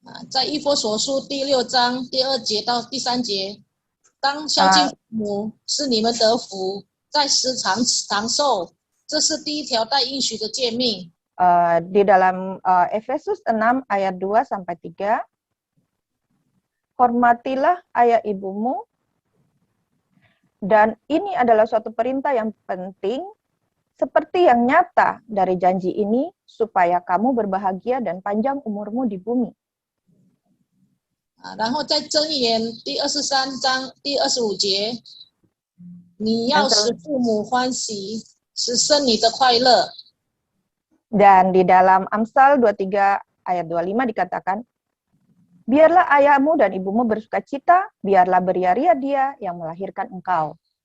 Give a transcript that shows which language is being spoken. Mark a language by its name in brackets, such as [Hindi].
[Chinese] 在以弗所书第6章第2节到第3节，当孝敬父母，使你们得福，在世长寿，这是第一条带应许的诫命。 [Indonesian] Di dalam Efesus 6 ayat 2 sampai 3, hormatilah ayah ibumu, dan ini adalah suatu perintah yang penting, seperti yang nyata dari janji ini, supaya kamu berbahagia dan panjang umurmu di bumi. [Chinese] 然后在箴言第23章第25节，你要使父母欢喜，使生你的快乐。 [Indonesian] Dan di dalam Amsal 23 ayat 25 dikatakan, biarlah ayahmu dan ibumu bersuka cita, biarlah beria-ria dia yang melahirkan engkau.